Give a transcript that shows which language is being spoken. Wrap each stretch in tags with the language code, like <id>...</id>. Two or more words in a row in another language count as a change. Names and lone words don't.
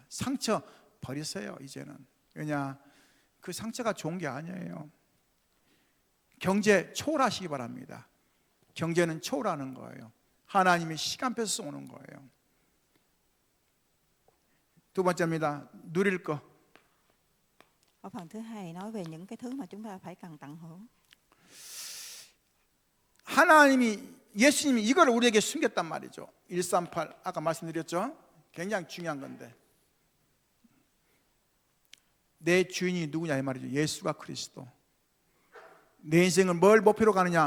<ko>상처 버리세요. 이제는. 왜냐? 그 상처가 좋은 게 아니에요. 경제 초월하시기 바랍니다. 경제는 초월하는 거예요. 하나님이 시간 뺏어서 오는 거예요. 두 번째입니다. 누릴 거.</ko> <vi>Ở phần thứ hai nói về những cái thứ mà chúng ta phải cần tận hưởng.</vi> <ko>예수님이 이걸 우리에게 숨겼단 말이죠. 138 아까 말씀드렸죠. 굉장히 중요한 건데 내 주인이 누구냐 이 말이죠. 예수가 그리스도. 내 인생을 뭘 목표로 가느냐?</ko>